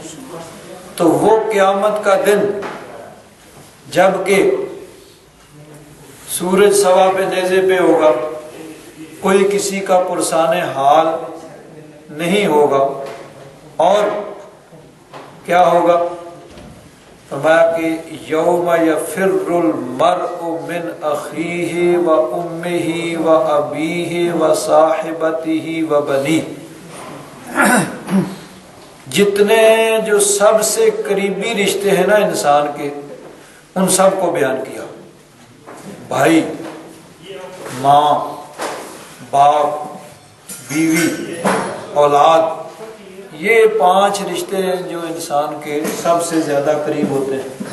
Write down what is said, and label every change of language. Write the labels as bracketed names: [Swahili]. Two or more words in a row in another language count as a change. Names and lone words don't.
[Urdu] تو وہ قیامت کا دن جب کہ سورج سوا پہ نیزے پہ ہوگا، کوئی کسی کا پرسان حال نہیں ہوگا، اور کیا ہوگا؟ فرمایا کہ [Arabic] یوم یفر المرء من اخیہ و امہ و ابیہ و صاحبتہ و بنیہ، [Urdu] جتنے جو سب سے قریبی رشتے ہیں نا انسان کے، ان سب کو بیان کیا، بھائی، ماں، باپ، بیوی، اولاد، یہ 5 رشتے ہیں جو انسان کے سب سے زیادہ قریب ہوتے ہیں۔